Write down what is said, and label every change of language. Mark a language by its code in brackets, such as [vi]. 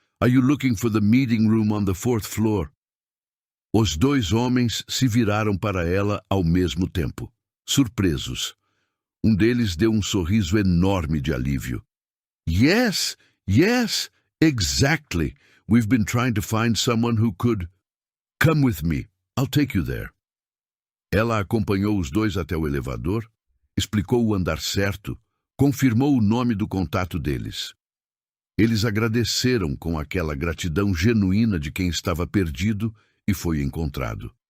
[en] Are you looking for the meeting room on the 4th floor?" [pt] Os 2 homens se viraram para ela ao mesmo tempo, surpresos. Um deles deu um sorriso enorme de alívio. [en] Yes, exactly. We've been trying to find someone who could... Come with me. I'll take you there." [pt] Ela acompanhou os 2 até o elevador, explicou o andar certo, confirmou o nome do contato deles. Eles agradeceram com aquela gratidão genuína de quem estava perdido e foi encontrado.